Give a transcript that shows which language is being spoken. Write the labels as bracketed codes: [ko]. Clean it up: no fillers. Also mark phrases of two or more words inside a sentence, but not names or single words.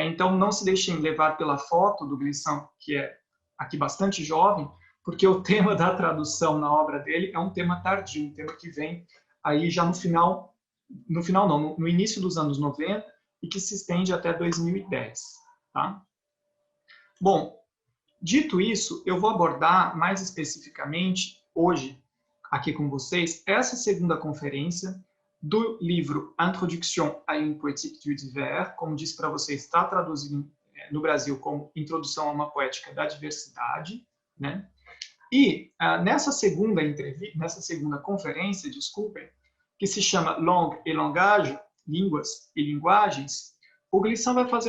[pt] Então, não se deixem levar pela foto do Glissant, que é aqui bastante jovem, porque o tema da tradução na obra dele é um tema tardio, um tema que vem aí já no início dos anos 90 e que se estende até 2010. Tá? Bom, dito isso, eu vou abordar mais especificamente hoje, aqui com vocês, essa segunda conferência do livro Introduction à une poétique du divers, como disse para vocês, está traduzido no Brasil como Introdução a uma Poética da Diversidade, né? E nessa segunda conferência, desculpem, que se chama Langue et Langage, Línguas e Linguagens, o Glissant vai fazer